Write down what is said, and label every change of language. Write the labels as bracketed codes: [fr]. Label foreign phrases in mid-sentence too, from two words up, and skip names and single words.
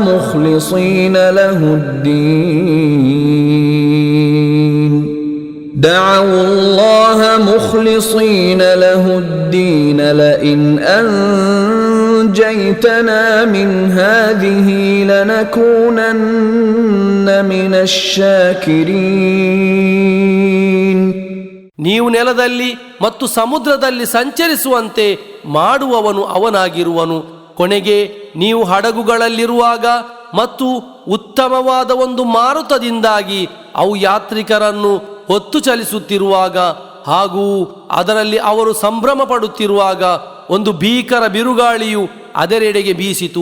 [ar] مخلصين له الدين لئن أنجيتنا من هذه لنكونن من الشاكرين. [kn] ನೀವು ನೆಲದಲ್ಲಿ ಮತ್ತು ಸಮುದ್ರದಲ್ಲಿ ಸಂಚರಿಸುವಂತೆ ಮಾಡುವವನು ಅವನಾಗಿರುವನು. ಕೊನೆಗೆ ನೀವು ಹಡಗುಗಳಲ್ಲಿರುವಾಗ ಮತ್ತು ಉತ್ತಮವಾದ ಒಂದು ಮಾರುತದಿಂದಾಗಿ ಅವು ಯಾತ್ರಿಕರನ್ನು ಹೊತ್ತು ಚಲಿಸುತ್ತಿರುವಾಗ ಹಾಗೂ ಅದರಲ್ಲಿ ಅವರು ಸಂಭ್ರಮ ಪಡುತ್ತಿರುವಾಗ ಒಂದು ಭೀಕರ ಬಿರುಗಾಳಿಯು ಅದರೆಡೆಗೆ ಬೀಸಿತು.